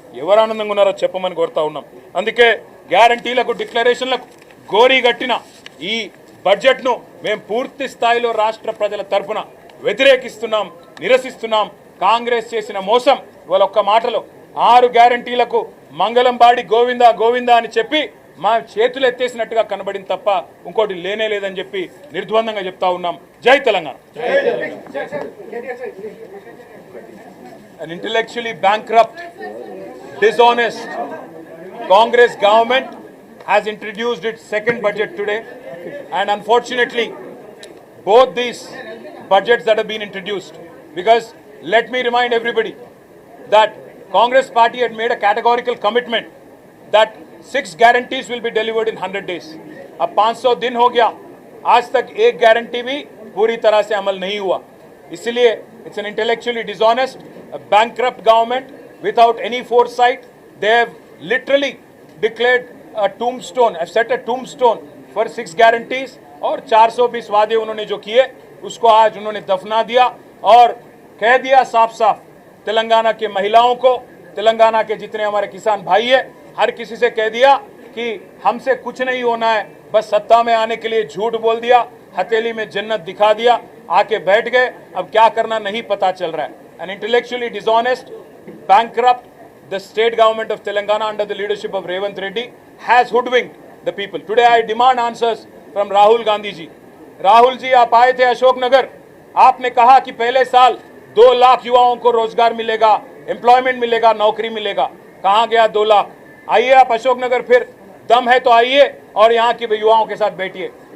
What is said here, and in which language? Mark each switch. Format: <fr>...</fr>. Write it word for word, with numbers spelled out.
<te>ఎవరు ఆనందంగా ఉన్నారో చెప్పమని కోరుతా ఉన్నాం. అందుకే గ్యారంటీలకు, డిక్లరేషన్లకు గోరీ కట్టిన ఈ బడ్జెట్ను మేము పూర్తి స్థాయిలో రాష్ట్ర ప్రజల తరఫున వ్యతిరేకిస్తున్నాం, నిరసిస్తున్నాం. కాంగ్రెస్ చేసిన మోసం, ఇవాళ ఒక్క మాటలో ఆరు గ్యారంటీలకు మంగళం బాడి గోవిందా గోవిందా అని చెప్పి మా చేతులు ఎత్తేసినట్టుగా కనబడింది తప్ప ఇంకోటి లేనే లేదని చెప్పి నిర్ద్వందంగా చెప్తా ఉన్నాం. జై Telangana.</te> <en>An intellectually bankrupt, dishonest Congress government has introduced its second budget today, and unfortunately both these budgets that have been introduced, because let me remind everybody that Congress party had made a categorical commitment that six guarantees will be delivered in one hundred days.</en> <hi>अब</hi> <en>five hundred</en> <hi>दिन हो गया, आज तक एक guarantee भी पूरी तरह से अमल नहीं हुआ.</hi> <en>इसलिए it's an intellectually dishonest, a bankrupt government without any foresight. They have literally declared a tombstone, have set a tombstone for six guarantees</en> <hi>और</hi> <en>four hundred twenty</en> <hi>वादे उन्होंने जो किए उसको आज उन्होंने दफना दिया और कह दिया साफ साफ तेलंगाना के महिलाओं को, तेलंगाना के जितने हमारे किसान भाई है, हर किसी से कह दिया कि हमसे कुछ नहीं होना है, बस सत्ता में आने के लिए झूठ बोल दिया, हथेली में जन्नत दिखा दिया, आके बैठ गए, अब क्या करना नहीं पता चल रहा है.</hi> <en>An intellectually dishonest, bankrupt, the state government of Telangana under the leadership of Revanth Reddy has hoodwinked the people. Today I demand answers from Rahul Gandhi ji.</en> <hi>Rahul ji, आप आए थे अशोकनगर, आपने कहा कि पहले साल दो लाख युवाओं को रोजगार मिलेगा, एम्प्लॉयमेंट मिलेगा, नौकरी मिलेगा. कहाँ गया दो लाख? आइए आप अशोकनगर, फिर दम है तो आइए और यहाँ के युवाओं के साथ बैठिए.</hi>